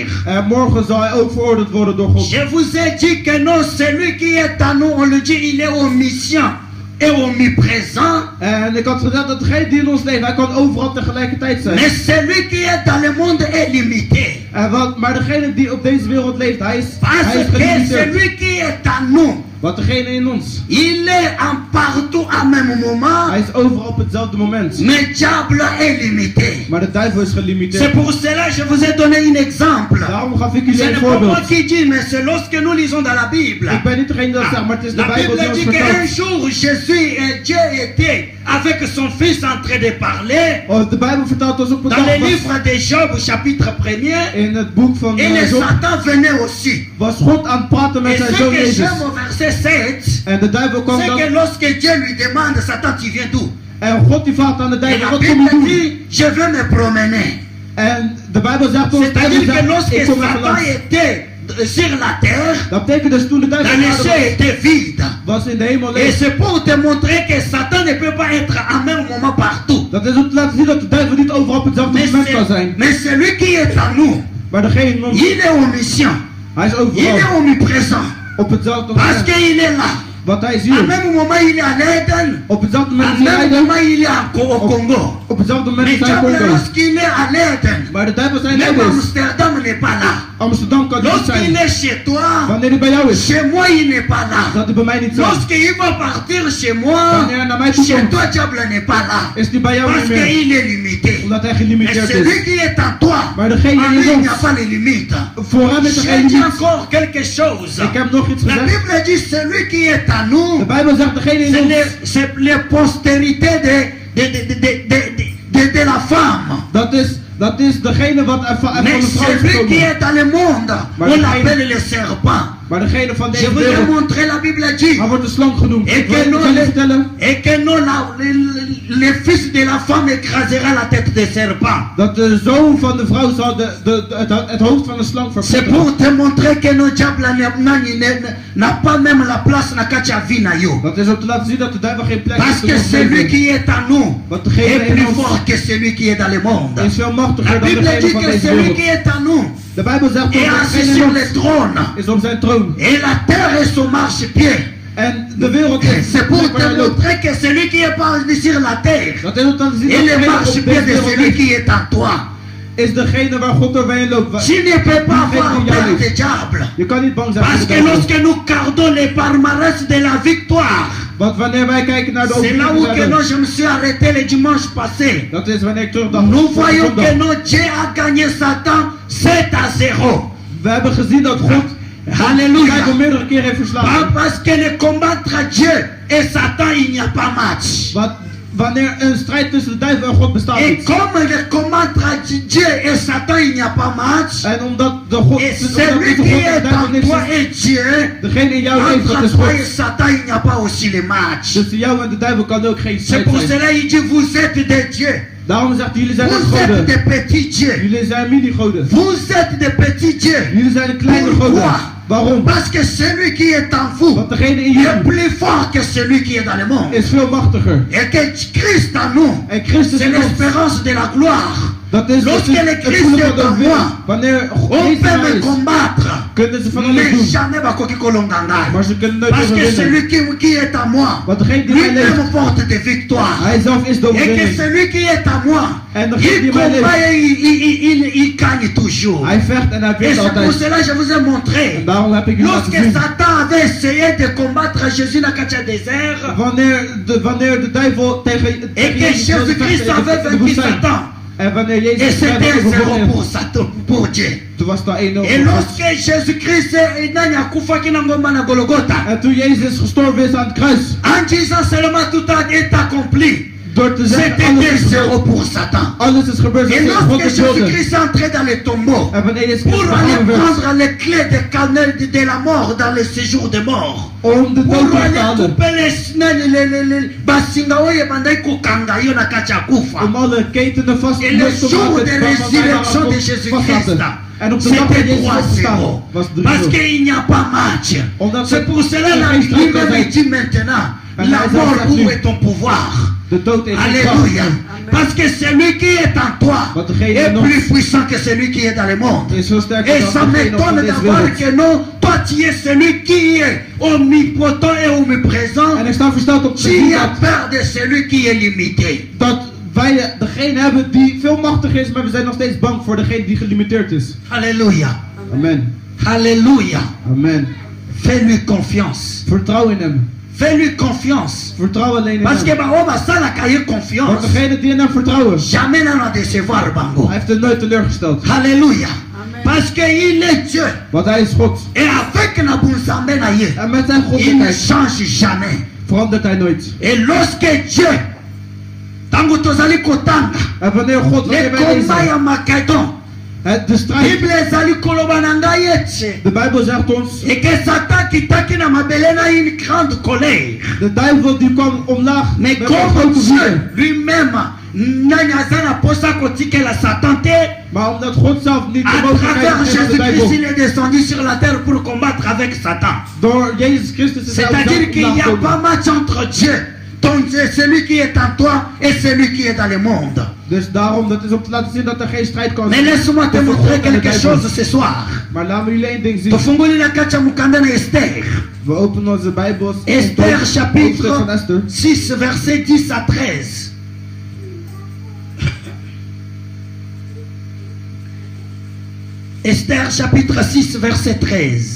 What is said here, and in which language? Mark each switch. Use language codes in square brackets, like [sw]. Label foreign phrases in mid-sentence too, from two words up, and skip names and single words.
[nl] En morgen zal hij ook veroordeeld worden door God. [fr] Je vous ai dit que non, celui qui est à nous, on le dit, il est omniscient et omniprésent. [nl] En ik had gezegd dat degene die in ons leeft, hij kan overal tegelijkertijd zijn. [fr] Mais celui qui est dans le monde est limité. [nl] Maar degene die op deze wereld leeft, hij is [fr] Parce que [nl] gelimiteerd. [fr] celui qui est à nous [nl] Want degene in ons, [fr] il est en partout à même moment, [nl] hij is overal op hetzelfde moment. [fr] mais le diable est limité. [nl] Maar de duivel is [fr] C'est [nl] gelimiteerd. [fr] pour cela que je vous ai donné un exemple. [nl] Daarom gaf ik [fr] Ce [nl] jullie een [fr] n'est pas moi [nl] voorbeeld. [fr] qui dis, mais c'est lorsque nous lisons dans la Bible. [nl] Ik ben niet degene dat zegt, maar het is de [fr] La [nl] Bijbel [fr] Bible [nl] die [fr] dit [nl] ons [fr] qu'un [nl] vertelt. [fr] jour Jésus et Dieu étaient avec son fils en train de parler. [nl] Oh, de Bijbel vertelt ons op een [fr] Dans [nl] dag [fr] le [nl] was, [fr] livre de Job, chapitre 1er, [nl] in het boek van [fr] et le [nl] Job, [fr] Satan venait aussi. [nl] was God aan het praten met [fr] Et [nl] zijn [fr] ce [nl] zoon [fr] que [nl] Jezus. [fr] j'aime au verset 7, [nl] En de duivel kwam [fr] c'est [nl] dan, [fr] que lorsque Dieu lui demande, Satan, tu viens d'où? [nl] en God die vraagt aan de [fr] Et [nl] duivel, [fr] la [nl] wat kom je [fr] Bible [nl] doen? [fr] dit, je veux me promener. [nl] En de Bijbel zegt ons, [fr] C'est-à-dire que [nl] ik [fr] lorsque [nl] kom even [fr] Satan [nl] langs. [fr] était sur la terre, [nl] Dat betekent dus toen de [fr] dans [nl] duivel [fr] les [nl] aarde [fr] cieux était vide. [nl] was in de hemel [fr] Et [nl] leeg. [fr] c'est pour te montrer que Satan ne peut pas être en même moment partout. [nl] Dat is om te laten zien dat de duivel niet overal op hetzelfde [fr] Mais [nl] moment kan zijn. [fr] celui qui est en nous, [nl] Maar degene in ons, [fr] il est omniscient. [nl] hij is [fr] Il est [nl] overal [fr] omniprésent. [nl] op hetzelfde [fr] Parce [nl] moment. [fr] qu'il est là. [nl] Want hij is [fr] À [nl] hier. [fr] même moment, il est à l'Éden. [nl] Op hetzelfde [fr] À [nl] moment is hij [fr] même [nl] er. [fr] moment, il est au Congo. [nl] Op hetzelfde moment [fr] Mais [nl] is hij in [fr] diable, [nl] Congo. [fr] lorsqu'il est à l'Éden, [nl] Maar de duivel zijn [fr] même [nl] leiders. [fr] Amsterdam n'est pas là. [nl] Amsterdam kan niet [fr] Lorsqu'il [nl] zijn. [fr] est chez toi, [nl] Wanneer hij bij jou is, [fr] chez moi, il n'est pas là. [nl] dat hij bij mij niet zijn. [fr] Lorsqu'il va partir chez moi, [nl] Wanneer hij naar mij toe [fr] chez [nl] komt, [fr] toi, diable n'est pas là. [nl] is hij bij jou [fr] Parce [nl] niet meer. [fr] qu'il est limité. [nl] Omdat hij [fr] Mais [nl] gelimiteerd [fr] celui [nl] is. [fr] qui est en toi, [nl] Maar degene [fr] en [nl] in [fr] lui, il n'y a [nl] ons, [fr] pas de limite. [nl] voor hem is er [fr] Je [nl] geen [fr] dis [nl] limiet. [fr] encore quelque chose. [nl] Ik heb nog iets [fr] La [nl] gezegd. [fr] Bible dit, celui qui est en [nl] De [fr] nous, [nl] Bijbel zegt degene in ons, [fr] c'est les postérités de la femme. [nl] dat is degene wat er van [fr] Mais [nl] de vrouw is [fr] celui qui [nl] gekomen. [fr] est dans le monde, [nl] Maar [fr] on [nl] degene- [fr] l'appelle le serpent. [nl] Maar degene van [fr] Je [nl] deze [fr] vous ai [nl] wereld, [fr] montré la Bible dit. [nl] hij wordt de slang genoemd. [fr] Et [nl] Ik wil [fr] que [nl] ik [fr] non, [nl] zal je vertellen [fr] et que non le fils de la femme écrasera la tête des serpents. [nl] dat de zoon van de vrouw zal het hoofd van de slang [fr] C'est [nl] verpletteren. [fr] pour te montrer que nos diables n'a pas même la place [ln] na kacha vie na yo. [nl] Dat is om te laten zien dat de duivel geen plek [fr] Parce que [nl] heeft. [fr] celui qui est en nous [nl] Want degene [fr] est [nl] in [fr] plus [nl] ons [fr] fort que celui qui est dans le monde. [nl] is veel machtiger [fr] La [nl] dan [fr] Bible [nl] degene [fr] dit [nl] van [fr] que [nl] deze [fr] celui [nl] wereld. [fr] qui est en nous [nl] De Bijbel zegt [fr] est [nl] dat [fr] assis [nl] degene [fr] sur [nl] in [fr] le [nl] ons [fr] trône. [nl] is op zijn troon. [fr] Et la terre est son marchepied. [nl] En de wereld is [fr] C'est pour [nl] waar hij [fr] te [nl] loopt. [fr] montrer que celui qui est pas sur la terre [nl] Dat is om te laten zien [fr] est [nl] dat [fr] le [nl] degene op [fr] marchepied [nl] deze [fr] de [nl] wereld [fr] celui [nl] is, [fr] qui est en toi. [nl] is degene waar God doorheen loopt. [fr] Tu ne peux pas avoir [nl] Degene die [fr] peur [nl] jou [fr] des [nl] leeft. [fr] diables. [nl] Je kan niet bang zijn voor [fr] Parce [nl] de [fr] que [nl] duivel. [fr] lorsque nous gardons les palmarès de la victoire, [nl] Want wanneer wij kijken naar de [fr] c'est là où que [nl] overwinning, [fr] non, je me suis arrêté le dimanche passé. [nl] dat is wanneer ik terugdacht. [fr] Nous voyons que non, Dieu a gagné Satan 7-0. [nl] We hebben gezien dat God [fr] Alléluia. [nl] Duivel meerdere keren heeft [fr] Pas [nl] verslagen. [fr] parce que le combattre Dieu et Satan, il n'y a pas match. [nl] Want wanneer een strijd tussen de duivel en God bestaat [fr] Et [nl] niet. [fr] comme le combattre Dieu et Satan, il n'y a pas match. [nl] En omdat de God, Et omdat [fr] celui [nl] tussen [fr] qui [nl] God en [fr] est [nl] de duivel [fr] en [nl] niks [fr] toi [nl] is, [fr] et Dieu, [nl] degene in jou leeft, dat [fr] entre [nl] is [fr] toi et [nl] God. [fr] Satan, il n'y a pas aussi les matchs. [nl] Tussen jou en de duivel kan ook geen [fr] C'est [nl] strijd [fr] pour [nl] zijn. [fr] cela qu'il dit, vous êtes des dieux. [nl] Daarom zegt hij, jullie zijn net [fr] Vous êtes [nl] goden. [fr] des petits dieux. [nl] Jullie zijn mini-goden. [fr] Vous êtes des petits dieux. [nl] Jullie zijn de kleine [fr] Pourquoi? [nl] goden. Waarom? [fr] Parce que celui qui est en vous [nl] Want degene in [fr] est [nl] jullie [fr] plus fort que celui qui est dans le monde. [nl] is veel machtiger. [fr] Et que Christ en nous, [nl] En Christus [fr] c'est [nl] in ons, [fr] l'espérance de la gloire. [nl] dat is [fr] Lorsque le [nl] het [fr] Christ [nl] voelen [fr] est [nl] van de [fr] en [nl] overwinning. [fr] moi, [nl] Wanneer [fr] On [nl] Christus [fr] peut [nl] in mij [fr] me [nl] is, [fr] combattre, [nl] kunnen ze van alles [fr] mais [nl] doen. [ln] jamais bakoki kolonganga. [nl] Maar ze kunnen nooit [fr] Parce que [nl] overwinnen. [fr] celui qui est en moi, [nl] Want degene die mij [fr] lui-même [nl] leeft, [fr] porte des victoires. [nl] hij zelf is de [fr] Et que [nl] overwinning. [fr] celui qui est en moi, [nl] En degene [fr] il [nl] die mij [fr] combat [nl] leeft, [fr] et il gagne toujours. [nl] hij vecht en hij [fr] Et [nl] wint [fr] c'est pour [nl] altijd. [fr] cela que je vous ai montré. [nl] En daarom heb ik jullie laten [fr] Lorsque [nl] zien. [fr] Satan avait essayé de combattre Jésus dans le désert, [nl] Wanneer de duivel tegen [fr] et que [nl] Jezus wilde [fr] Jésus-Christ [nl] vechten [fr] avait [nl] in de [fr] vaincu [nl] woestijn. [fr] Satan, [nl] En wanneer [fr] et [nl] Jezus [fr] c'était [nl] strijd [fr] un zéro [nl] overwonnen [fr] pour [nl] heeft, [fr] Satan, pour Dieu. [nl] toen was het al 1-0 [fr] Et [nl] voor God. [fr] lorsque Jésus-Christ est [ln] na ngomba na Golgotha, [nl] En toen Jezus gestorven is aan het kruis, [fr] en disant seulement tout est accompli, [nl] door te zeggen [fr] c'était [nl] alles [fr] un [nl] is [fr] zéro [nl] gebeurd. [fr] pour Satan. [nl] Alles is gebeurd [fr] Et [nl] zoals God [fr] lorsque [nl] het wilde. [fr] Jésus-Christ est entré dans le tombeau, [nl] En wanneer Jezus [fr] pour [nl] Christus [fr] aller [nl] begraven werd, [fr] prendre les clés des canaux de la mort dans le séjour de mort, [nl] om de dood [fr] pour [nl] weg te [fr] aller [nl] halen, [fr] couper les [ln] basinga oyo ebandaki kokanga yo na kati ya kufa. [nl] om alle ketenen vast [fr] Et le [nl] los te [fr] jour [nl] maken, [fr] de [nl] waarvan wij [fr] résurrection [nl] waren [fr] de Jésus-Christ, [nl] vastlaten. En op de dag dat [fr] c'était [nl] Jezus opgestaan [fr] 3-0. [nl] was het [fr] Parce [nl] 3-0. [fr] qu'il n'y a pas match. [nl] Omdat [fr] C'est pour cela [nl] er [fr] la [nl] geen strijd kan [fr] lui-même [nl] zijn. [fr] dit maintenant, [nl] En [fr] la [nl] hij zelf [fr] mort, [nl] zegt [fr] où [nl] nu, [fr] est ton pouvoir? [nl] de dood heeft geen [fr] Alléluia. [nl] kracht. [fr] Parce que celui qui est en toi [nl] Want degene [fr] est [nl] in ons [fr] plus puissant que celui qui est dans le monde. [nl] is veel sterker [fr] Et [nl] dan [fr] ça [nl] degene op [fr] m'étonne [nl] deze [fr] d'avoir [nl] wereld. [fr] que non, toi tu es celui qui est omnipotent et omniprésent. [nl] En ik sta versteld op te [fr] Tu [nl] zien [fr] as peur de celui qui est limité. [nl] dat wij degene hebben die veel machtiger is, maar we zijn nog steeds bang voor degene die gelimiteerd is. [fr] Alléluia. Amen. Alléluia. Amen. Fais-lui confiance. [nl] Vertrouw in hem. [fr] Fais-lui confiance. [nl] Vertrouw alleen in [fr] Parce que [nl] hem. [fr] bah, on va ça la cahier [nl] Want [fr] confiance. [nl] degene die in hem vertrouwen, [fr] Jamais n'en a décevoir bango. [nl] hij heeft hem nooit teleurgesteld. [fr] Alléluia. Amen. Parce qu'il est Dieu. [nl] Want hij is God. [fr] Et avec [ln] Nabunzambe na ye, [nl] En met zijn [fr] il ne [nl] goddelijkheid [fr] change jamais. [nl] verandert hij nooit. [fr] Et lorsque Dieu, [ln] tango tozali kotanga, [nl] En wanneer God, [fr] le [nl] wanneer wij [fr] combat [nl] lezen, [ln] ya Makedon, [nl] de strijd, [ln] Bible ezali koloba na ngai ete, [nl] de Bijbel zegt ons, [fr] et que Satan [ln] kitaki na mabele na [fr] une grande colère. [nl] de duivel die kwam omlaag [fr] Mais [nl] met een [fr] comme [nl] grote [fr] Dieu [nl] vuur. [ln] lui-même, nani aza na posa kotikela Satan te, [nl] Maar omdat God zelf niet de [fr] à [nl] mogelijkheid [fr] travers [nl] heeft aan de [fr] Jésus-Christ, il [nl] duivel, [fr] est descendu sur la terre pour combattre avec Satan. [nl] door Jezus Christus is hij op [fr] C'est-à-dire qu'il n'y a [nl] zelf [fr] pas [nl] omlaag [fr] match entre Dieu, ton Dieu, celui qui est en toi et celui qui est dans le monde. [nl] Dus daarom, dat is om te laten zien dat er geen strijd kan [fr] Mais [nl] zijn. [fr] laisse-moi te [nl] tussen [fr] montrer [nl] God en de [fr] quelque [nl] duivel. [fr] chose ce soir. [nl] Maar laten we jullie één ding zien. [ln] Tofunguli na kacha mukanda na Esther. [nl] We openen onze Bijbels. Esther Hoofdstuk [fr] chapitre [nl] van Esther. [fr] 6 verset 10 à 13. Esther chapitre 6 verset 13.